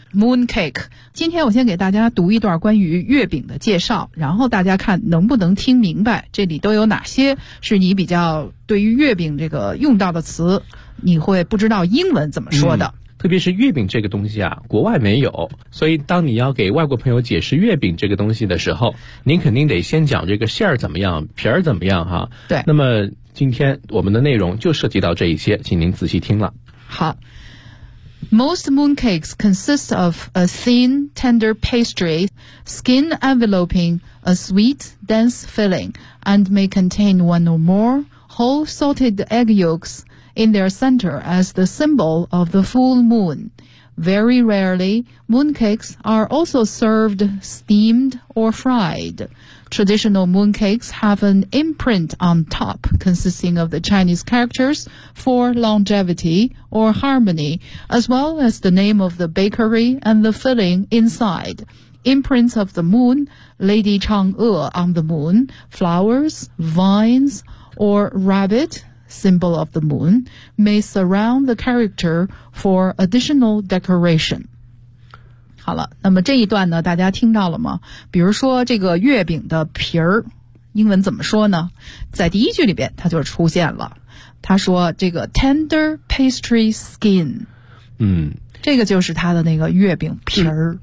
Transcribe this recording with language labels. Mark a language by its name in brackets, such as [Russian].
[Chinese] Moon cake， 今天我先给大家读一段关于月饼的介绍，然后大家看能不能听明白这里都有哪些是你比较对于月饼这个用到的词你会不知道英文怎么说的。特别是月饼这个东西啊，国外没有，所以当你要给外国朋友解释月饼这个东西的时候，您肯定得先讲这个馅儿怎么样，皮儿怎么样哈。对，那么今天我们的内容就涉及到这一些，请您仔细听了。 [English] 好，Most mooncakes consist of a thin, tender pastry, skin enveloping a sweet, dense filling, and may contain one or more whole salted egg yolks in their center as the symbol of the full moon. Very rarely, mooncakes are also served steamed or fried. Traditional mooncakes have an imprint on top consisting of the Chinese characters for longevity or harmony, as well as the name of the bakery and the filling inside. Imprints of the moon, Lady Chang'e on the moon, flowers, vines, or rabbit, symbol of the moon, may surround the character for additional decoration. [Chinese] 好了，那么这一段呢大家听到了吗？比如说这个月饼的皮儿英文怎么说呢？在第一句里边它就出现了，他说这个 [English] tender pastry skin，嗯， [Chinese] 这个就是它的那个月饼皮儿。